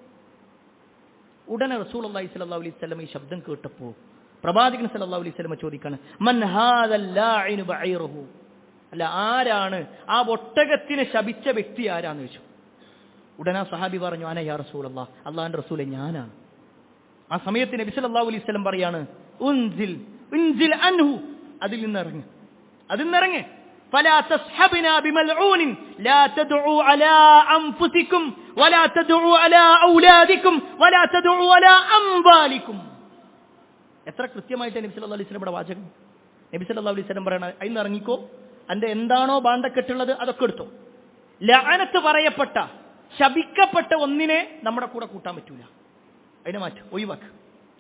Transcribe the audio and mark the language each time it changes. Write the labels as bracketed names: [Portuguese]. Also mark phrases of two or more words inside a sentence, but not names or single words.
[Malayalam] ഉടനെ [Arabic] رسول الله صلى الله عليه وسلم [Malayalam] ഈ ശബ്ദം കേട്ടപ്പോൾ പ്രവാചകൻ [Arabic] صلى الله عليه وسلم [Malayalam] ചോദിക്കാണ്, [Arabic] من هذا اللاعن بعيره, [Malayalam] അല്ല ആരാണ് ആ ഒട്ടകത്തിനെ ശപിച്ച വ്യക്തി ആരാന്ന് ചോദിച്ചു. ഉടനെ ആ സഹാബി പറഞ്ഞു, [Arabic] أنا يا رسول الله, [Malayalam] അല്ലാഹുവിന്റെ റസൂലേ ഞാനാണ്. ആ സമയത്ത് നബി [Arabic] صلى الله عليه وسلم പറയാണ്, انزل عنه, [Malayalam] അതിൽ നിന്നിറങ്ങ് [Arabic] فلا تصحبنا بملعون لا تدعوا على أنفسكم ولا تدعوا على أولادكم ولا تدعوا على أموالكم. [Malayalam] എത്ര കൃത്യമായിട്ട് നബി [Arabic] صلى الله عليه وسلم [Malayalam] വാചകം. നബി [Arabic] صلى الله عليه وسلم [Malayalam] പറയണ, അതിൽ നിന്ന് ഇറങ്ങിക്കോ, അന്റെ എന്താണോ ബാന്ധക്കെട്ടുള്ളത് അതൊക്കെ എടുത്തോ. ലഅനത്ത് പറയപ്പെട്ട ശപിക്കപ്പെട്ട ഒന്നിനെ നമ്മുടെ കൂടെ കൂട്ടാൻ പറ്റൂല, അതിനെ മാറ്റും, ഒഴിവാക്ക്.